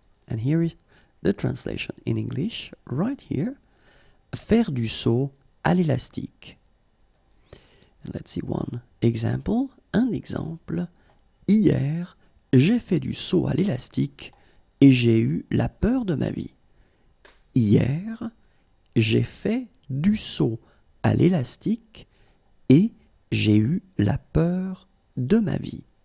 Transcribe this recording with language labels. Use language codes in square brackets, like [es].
[en] And here is the translation in English, right here. [fr] Faire du saut à l'élastique. [en] And let's see one example. [fr] Un exemple. Hier, j'ai fait du saut à l'élastique et j'ai eu la peur de ma vie. Hier, j'ai fait du saut à l'élastique et j'ai eu la peur de ma vie.